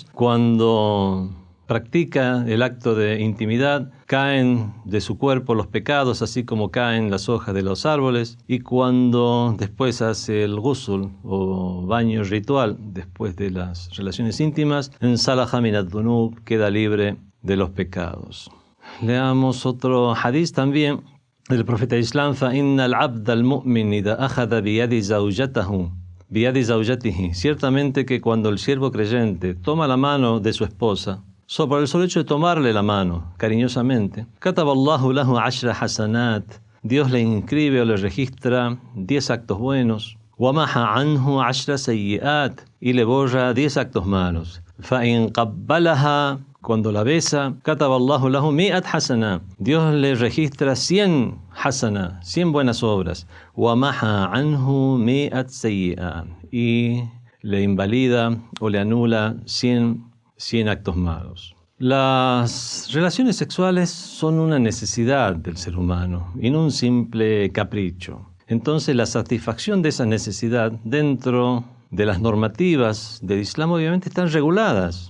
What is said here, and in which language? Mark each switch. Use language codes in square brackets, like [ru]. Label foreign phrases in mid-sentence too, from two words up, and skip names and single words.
[es] Cuando practica el acto de intimidad, caen de su cuerpo los pecados, así como caen las hojas de los árboles, y cuando después hace el ghusl o baño ritual, después de las relaciones íntimas, [ar] إن انسلخ من الذنوب, [es] queda libre de los pecados. Leamos otro hadith también del profeta Islam, [ar] فَإِنَّ الْعَبْدَ الْمُؤْمِنِ إِذَا أَخَذَ بِيَدِ زَوْجَتِهِ. [es] Ciertamente que cuando el siervo creyente toma la mano de su esposa, por el solo hecho de tomarle la mano cariñosamente, [ar] كَتَبَ اللَّهُ لَهُ 10 حَسَنَاتٍ, [es] Dios le inscribe o le registra 10 actos buenos, [ar] وَمَحَ عَنْهُ 10 سَيِّئَاتٍ, [es] y le borra 10 actos malos. [ar] فَإِنْ قَبَّلَهَا, [es] cuando la besa, [ar] كَتَبَ اللَّهُ لَهُ 100 حَسَنَاتٍ, [es] Dios le registra 100 hasana, 100 buenas obras, [ar] وَمَحَ عَنْهُ 100 سَيِّئَاتٍ, [es] y le invalida o le anula 100 actos malos. Las relaciones sexuales son una necesidad del ser humano y no un simple capricho. Entonces la satisfacción de esa necesidad dentro de las normativas del Islam obviamente están reguladas.